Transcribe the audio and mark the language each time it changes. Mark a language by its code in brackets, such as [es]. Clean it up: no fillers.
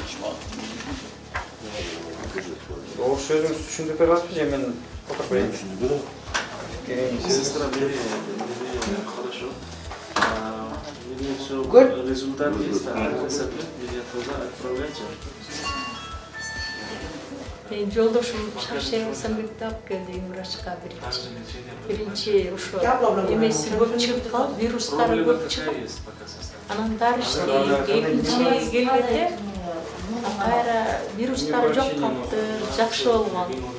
[ky] Орус сөзүңүз түшүндүрүп бере аласызбы же мен отуруп берейинби? [ru] Сестра, бери хорошо. Мне все, результат есть, рецепты, меня туда отправляйте. [ky] Мен жолдошум Шаршен Усанбекти алып келди врачка биринчи ошо эмеси көп чыгып калып, вирустары көп чыгып, анан дары ичти. Экинчи келгенде кайра вирустары жок калыпты, жакшы болгон.